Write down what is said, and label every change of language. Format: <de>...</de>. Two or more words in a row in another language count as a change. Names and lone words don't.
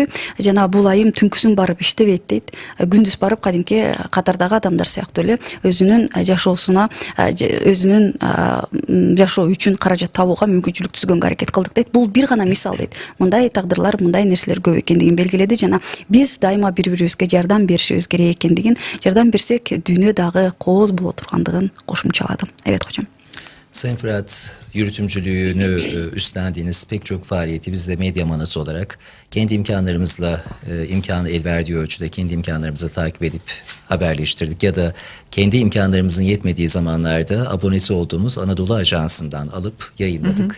<ky>Жана бул айым түнкүсүн барып иштебейт дейт. Күндүз барып кадимки катардагы адамдар сыяктуу эле өзүнүн жашоосуна, өзүнүн жашоо үчүн каражат табууга мүмкүнчүлүк түзгөнгө аракет кылдык дейт. Бул бир гана мисал дейт. Мындай тагдырлар, мындай нерселер көп экендигин белгиледи. Жана биз дайыма бири-бирибизге жардам беришибиз керек экендигин, жардам берсек дүйнө дагы кооз боло тургандыгын кошумчалады.</ky> <tr>Evet hocam. Sayın Fırat, yürütümcülüğünü üstlendiğiniz pek çok faaliyeti biz de Medya Manası olarak kendi imkanlarımızla imkanı el verdiği ölçüde kendi imkanlarımızla takip edip haberleştirdik. Ya da kendi imkanlarımızın yetmediği zamanlarda abonesi olduğumuz Anadolu Ajansı'ndan alıp yayınladık.</tr>